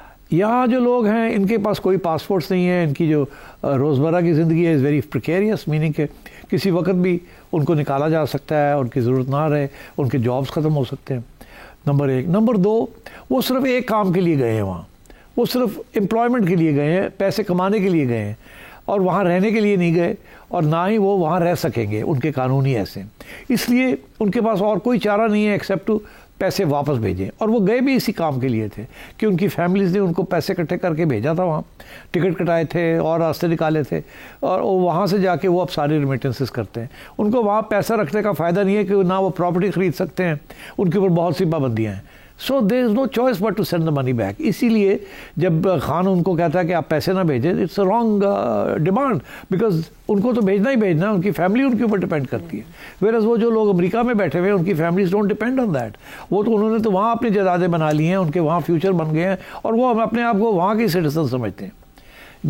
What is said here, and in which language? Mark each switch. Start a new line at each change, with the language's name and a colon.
Urdu: یہاں جو لوگ ہیں ان کے پاس کوئی پاسپورٹس نہیں ہیں، ان کی جو روزمرہ کی زندگی ہے
English: is very precarious,
Urdu: میننگ کہ کسی وقت بھی ان کو نکالا جا سکتا ہے، ان کی ضرورت نہ رہے، ان کے جابس ختم ہو سکتے ہیں، نمبر 1۔ نمبر 2، وہ صرف ایک کام کے لیے گئے ہیں وہاں، وہ صرف امپلائمنٹ کے لیے گئے ہیں، پیسے کمانے کے لیے گئے ہیں، اور وہاں رہنے کے لیے نہیں گئے، اور نہ ہی وہ وہاں رہ سکیں گے، ان کے قانون ہی ایسے ہیں۔ اس لیے ان کے پاس اور کوئی چارہ نہیں ہے
English: except to
Urdu: پیسے واپس بھیجیں. اور وہ گئے بھی اسی کام کے لیے تھے کہ ان کی فیملیز نے ان کو پیسے اکٹھے کر کے بھیجا تھا, وہاں ٹکٹ کٹائے تھے اور راستے نکالے تھے, اور وہاں سے جا کے وہ اب ساری ریمیٹنسز کرتے ہیں. ان کو وہاں پیسہ رکھنے کا فائدہ نہیں ہے کہ نہ وہ پراپرٹی خرید سکتے ہیں, ان کے اوپر بہت سی پابندیاں ہیں.
English: So there is no choice but to send the money back.
Urdu: اسی لیے جب خان ان کو کہتا ہے کہ آپ پیسے نہ بھیجیں,
English: it's a wrong demand, because
Urdu: ان کو تو بھیجنا ہی بھیجنا, ان کی فیملی ان کے اوپر ڈپینڈ کرتی ہے.
English: whereas
Urdu: وہ جو لوگ امریکہ میں بیٹھے ہوئے ہیں ان کی families
English: Don't depend on that.
Urdu: وہ تو انہوں نے تو وہاں اپنی جائیدادیں بنا لی ہیں, ان کے وہاں فیوچر بن گئے ہیں, اور وہ اپنے آپ کو وہاں کے سٹیزن سمجھتے ہیں.